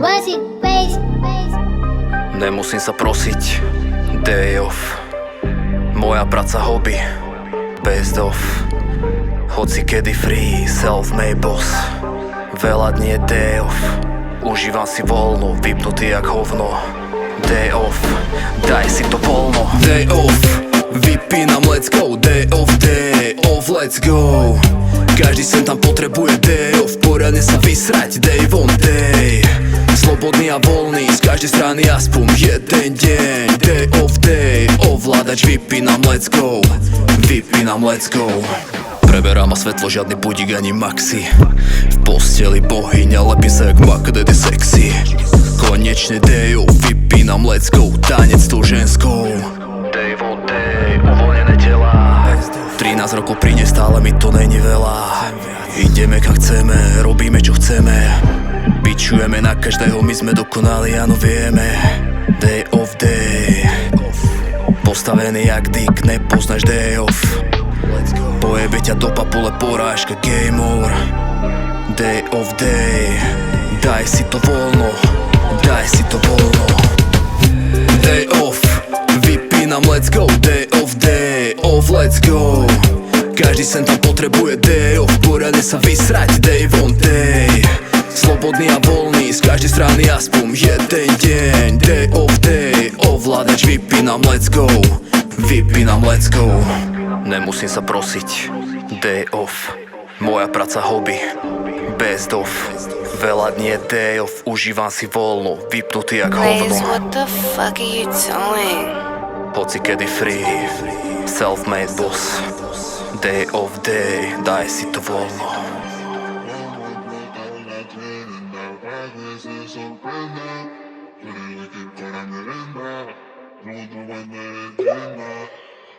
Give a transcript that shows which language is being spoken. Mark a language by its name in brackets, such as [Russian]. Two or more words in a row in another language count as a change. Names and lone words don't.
[Slovak] Nemusím sa prosiť, [English] day off. [Slovak] Moja práca hobby, [English] best of. [Slovak] Hoci kedy [English] free, self-made boss. [Slovak] Veľa dní je [English] day off. [Slovak] Užívam si voľno, vypnutý jak hovno. [English] Day off, [Slovak] daj si to voľno. [English] Day off, vypínam, let's go. Day off, let's go. [Slovak] Každý sem tam potrebuje [English] day off, [Slovak] poriadne sa vysrať, [English] day on day. [Slovak] Slobodný a voľný, z každej strany aspoň jeden deň. Day, ovládač vypínam, [English] let's go. [Slovak] Vypínam, [English] let's go. [Slovak] Preberám ma svetlo, žiadny budík ani maxi. V posteli bohyňa, lepí sa jak Mac Daddy sexy. [English] Konečne day off, vypínam, let's go. [Slovak] Tanec s tou ženskou. [English] Day on day, [Slovak] uvoľnené tela. 13 rokov príde, stále mi to není veľa. Ideme kam chceme, robíme čo chceme. Bičujeme na každého, my sme dokonali, áno vieme. [English] Day off day. [Slovak] Postavený jak dick, nepoznáš [English] day off. [Slovak] Pojebe ťa do papule porážka, [English] game over. Day off day. [Slovak] Daj si to voľno, daj si to voľno. [English] Day off, vypínam, let's go. Day off, let's go. [Slovak] Každý sem tam potrebuje [English] day off, [Slovak] poriadne sa vysrať, [English] day on day. [Slovak] Slobodný a voľný, z každej strany aspoň jeden deň. [English] Day off day, [Slovak] ovládač vypínam, [English] let's go. [Slovak] Vypínam, [English] let's go. [Slovak] Nemusím sa prosiť, [English] day off. [Slovak] Moja práca hobby, [English] best of. [Slovak] Veľa dní je [English] day off, [Slovak] užívam si voľno, vypnutý jak hovno. [English] What the fuck are you doing? [Slovak] Hoci kedy [English] free, self-made boss. Day off day, [Slovak] daj si to voľno. No